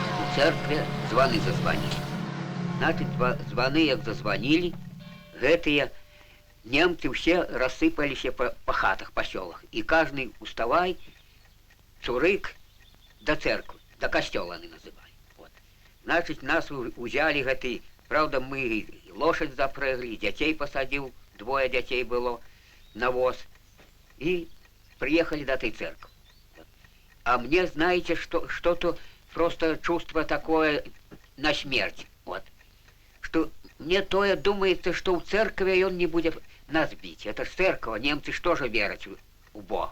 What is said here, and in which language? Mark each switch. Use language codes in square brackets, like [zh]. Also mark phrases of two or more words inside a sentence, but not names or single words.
[be] церкве званы зазванілі. Значит, званы, як зазванілі, гэтыя немцы ўсе рассыпаліся па хатах, па сёлах. І кожны уставай, цурык да церквы, да касцёла [ru] они называли. Вот. [be] Значит, нас узялі гэты, правда, мы лошадь запрэгли, дзяцей пасадзіў, двое дзяцей было, на воз. [ru] И приехали до этой церкви. А мне, знаете, что-то просто чувство такое на смерть. Вот. Что мне то думается, что в церкви он не будет нас бить. Это ж церковь, немцы что же верят у Бога.